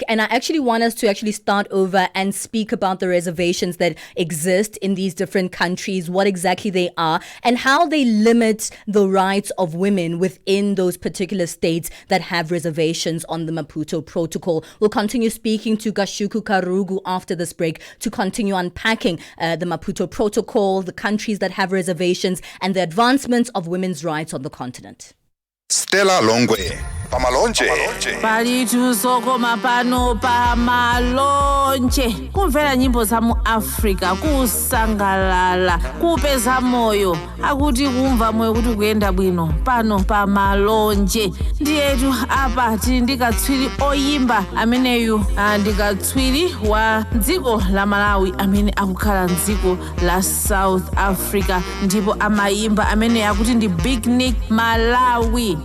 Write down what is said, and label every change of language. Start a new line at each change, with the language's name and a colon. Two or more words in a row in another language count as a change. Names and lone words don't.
English: And I actually want us to actually start over and speak about the reservations that exist in these different countries, what exactly they are, and how they limit the rights of women within those particular states that have reservations on the Maputo Protocol. We'll continue speaking to Gicuku Karugu after this break to continue unpacking the Maputo Protocol, the countries that have reservations, and the advancements of women's rights on the continent.
Nyanja: Stella Longwe pamalonje palitu sokoma pano pamalonje kumvera nyimbo za mu Africa kusangalala kupeza moyo akuti kumva moyo kuti kuyenda bwino pano pamalonje ndiyetu apa tili ndikatswiri oyimba ameneyu ndikatswiri wa dziko la Malawi amene akukhala mdziko la South Africa ndipo amayimba amene akuti ndi Big Nick Malawi.